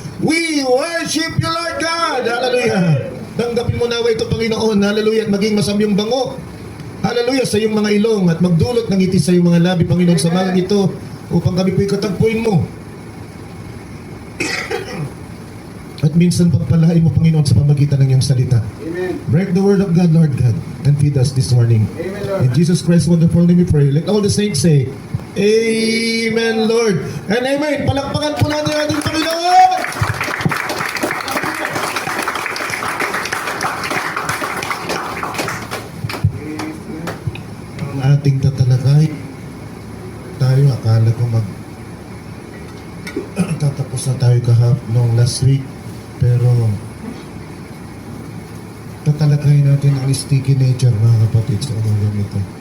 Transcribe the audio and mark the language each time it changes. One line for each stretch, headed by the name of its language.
English: We worship you, Lord God!
Filipino: Hallelujah! Tanggapin mo nawa ito, Panginoon, hallelujah, at maging masamyong bango. Hallelujah, sa iyong mga ilong at magdulot ng ngiti sa iyong mga labi, Panginoon, sa umagang ito, upang kami po'y katagpuin mo. At minsan pagpalain mo, Panginoon, sa pamagitan ng iyong salita.
English: Amen. Break the word of God, Lord God, and feed us this morning. Amen, Lord. In Jesus Christ's wonderful name we pray. Let all the saints say, Amen, Lord. And Amen.
Filipino: Palakpakan po natin ang ating Panginoon. Ang ating tatalakay, tayo akala ko tatapos na tayo noong last week, pero tatalakay natin ang sticky nature, mga kapatid, sa umagang ito.